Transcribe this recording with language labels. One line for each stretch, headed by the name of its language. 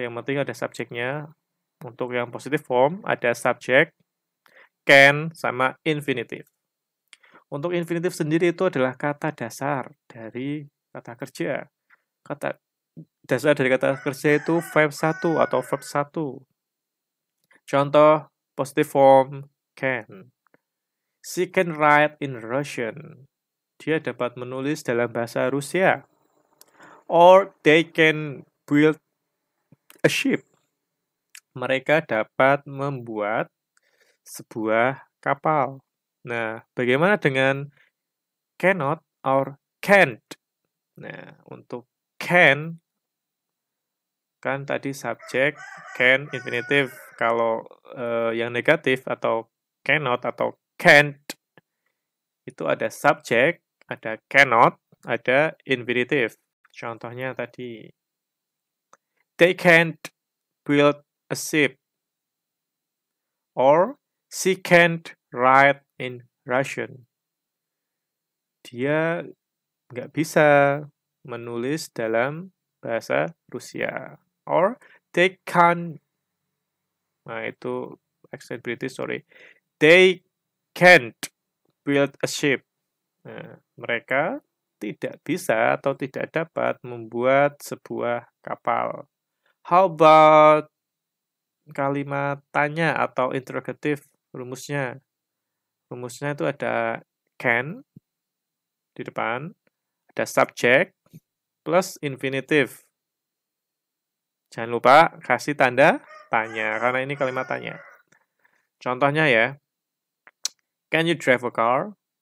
Indonesian: Yang penting ada subjeknya. Untuk yang positive form ada subjek, can sama infinitive. Untuk infinitif sendiri itu adalah kata dasar dari kata kerja. Kata dasar dari kata kerja itu verb 1 atau verb 1.
English: Contoh, positive form can. She can write in Russian.
Indonesian: Dia dapat menulis dalam bahasa Rusia.
English: Or they can build a ship.
Indonesian: Mereka dapat membuat sebuah kapal. Nah, bagaimana dengan cannot or can't? Nah, untuk can, kan tadi subjek, can, infinitive. Kalau yang negatif atau cannot atau can't, itu ada subjek, ada cannot, ada infinitive. Contohnya tadi,
English: they can't build a ship. Or, she can't write in Russian.
Indonesian: Dia nggak bisa menulis dalam bahasa Rusia.
English: Or, they can't. Nah, itu accent British, sorry. They can't build a ship.
Indonesian: Nah, mereka tidak bisa atau tidak dapat membuat sebuah kapal. How about kalimat tanya atau interrogative rumusnya? Rumusnya itu ada can di depan, ada subject plus infinitive. Jangan lupa kasih tanda tanya, karena ini kalimat tanya. Contohnya ya,
English: can you drive a car?